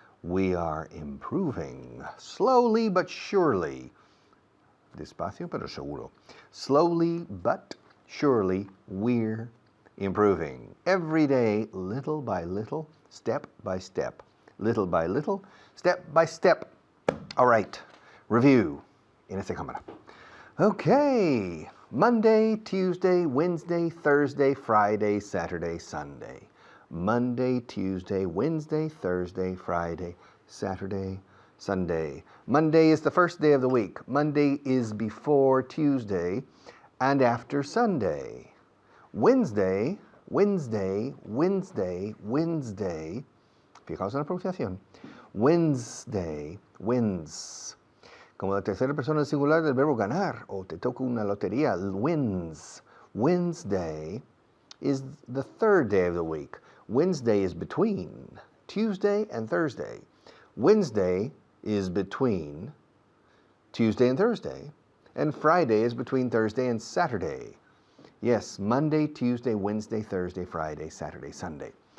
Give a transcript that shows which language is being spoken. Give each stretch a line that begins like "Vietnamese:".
English: We are improving. Slowly but surely.
Spanish: Despacio pero seguro.
English: Slowly but surely, we're improving. Every day, little by little, step by step. Little by little, step by step. All right, review
Spanish: en esta cámara.
English: Okay, Monday, Tuesday, Wednesday, Thursday, Friday, Saturday, Sunday. Monday, Tuesday, Wednesday, Thursday, Friday, Saturday, Sunday. Monday is the first day of the week. Monday is before Tuesday and after Sunday. Wednesday, Wednesday, Wednesday, Wednesday.
Spanish: Fijaos en la pronunciación.
English: Wednesday, wins.
Spanish: Como la tercera persona singular del verbo ganar, o te toca una lotería, wins.
English: Wednesday is the third day of the week. Wednesday is between Tuesday and Thursday. Wednesday is between Tuesday and Thursday. And Friday is between Thursday and Saturday. Yes, Monday, Tuesday, Wednesday, Thursday, Friday, Saturday, Sunday.